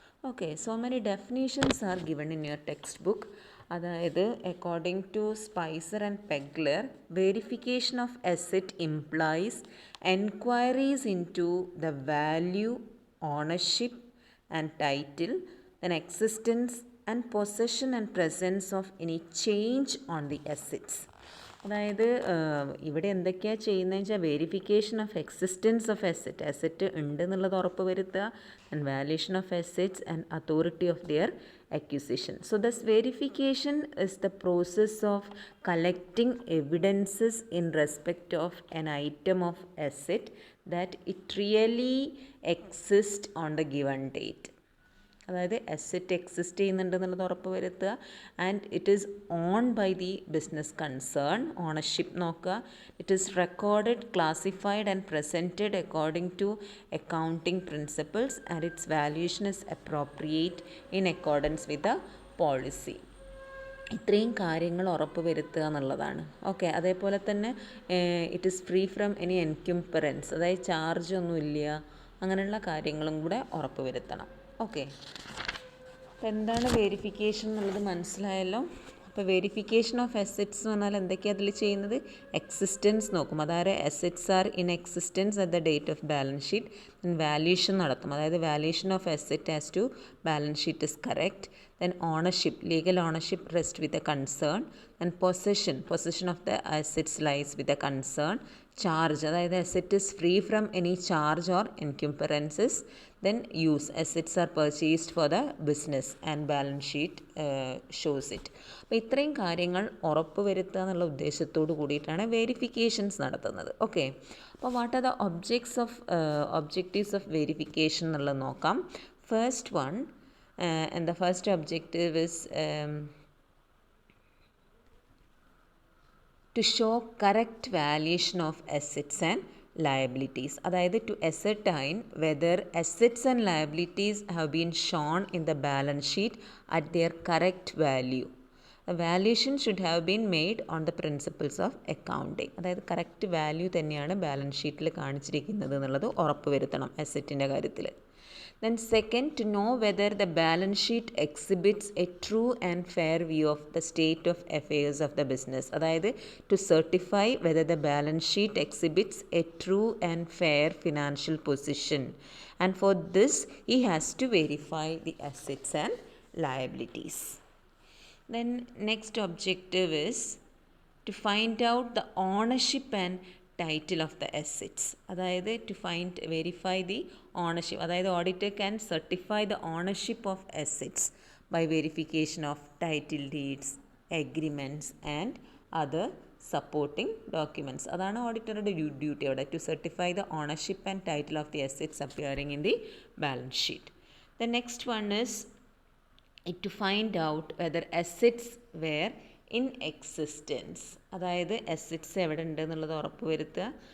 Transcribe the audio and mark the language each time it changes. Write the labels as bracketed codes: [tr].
[en] Okay, so many definitions are given in your text book. അതായത് according to Spicer and Pegler, verification of asset implies enquiries into the value, ownership and title, then existence and possession and presence of any change on the assets. [ml] അതായത് ഇവിടെ എന്തൊക്കെയാണ് ചെയ്യുന്നതെന്ന് വെച്ചാൽ [en] verification of existence of asset [ml] ഉണ്ട് എന്നുള്ളത് ഉറപ്പ് വരുത്തുക, [en] And valuation of assets and authority of their acquisition. So this verification is the process of collecting evidences in respect of an item of asset that it really exists on the given date. [ml] അതായത് asset exist ചെയ്യുന്നുണ്ടെന്നുള്ളത് ഉറപ്പ് വരുത്തുക, [en] And it is own by the business concern. [ml] Ownership നോക്കുക. [en] It is recorded, classified and presented according to accounting principles and its valuation is appropriate in accordance with the policy. [ml] ഇത്രയും കാര്യങ്ങൾ ഉറപ്പ് വരുത്തുക എന്നുള്ളതാണ്. Okay, അതേപോലെ തന്നെ [en] it is free from any encumbrance, [ml] അതായത് charge ഒന്നുമില്ല, അങ്ങനെയുള്ള കാര്യങ്ങളും കൂടെ ഉറപ്പ് വരുത്തണം. ഓക്കെ, അപ്പോൾ എന്താണ് വെരിഫിക്കേഷൻ എന്നുള്ളത് മനസ്സിലായല്ലോ. [en] അപ്പോൾ verification of assets [ml] എന്ന് പറഞ്ഞാൽ എന്തൊക്കെയാണ് അതിൽ ചെയ്യുന്നത്? [en] Existence നോക്കും, അതായത് assets are in existence at the date of balance sheet. Then valuation നടത്തും, അതായത് valuation of asset as to balance sheet is correct. Then ownership, legal ownership rest with a concern. Then possession of the assets lies with a concern. Charge, അതായത് asset is free from any charge or encumbrances. Then use, assets are purchased for the business and balance sheet shows it. [ml] അപ്പോൾ ഇത്രയും കാര്യങ്ങൾ ഉറപ്പ് വരുത്തുക എന്നുള്ള ഉദ്ദേശത്തോട് കൂടിയിട്ടാണ് verifications നടത്തുന്നത്. [en] okay, അപ്പോൾ what are the objectives of verification [ml] എന്നുള്ളത് നോക്കാം. [en] First one, and the first objective is to show correct valuation of assets and liabilities. അതായത് to ascertain whether assets and liabilities have been shown in the balance sheet at their correct value. A valuation should have been made on the principles of accounting. [ml] അതായത് correct value തന്നെയാണ് balance ഷീറ്റിൽ കാണിച്ചിരിക്കുന്നത് എന്നുള്ളത് ഉറപ്പ് വരുത്തണം അസറ്റിൻ്റെ കാര്യത്തിൽ. [en] Then second, to know whether the balance sheet exhibits a true and fair view of the state of affairs of the business. അതായത് to certify whether the balance sheet exhibits a true and fair financial position. And for this, he has to verify the assets and liabilities. Then next objective is to find out the ownership and title of the assets. അതായത് to verify the ownership, അതായത് auditor can certify the ownership of assets by verification of title deeds, agreements and other supporting documents. [ml] അതാണ് ഓഡിറ്ററുടെ duty അവിടെ, [en] To certify the ownership and title of the assets appearing in the balance sheet. The next one is to find out whether assets were in existence, [ml] അതായത് assets എവിടെ ഉണ്ട് എന്നുള്ളത് ഉറപ്പ് വരുത്തുക.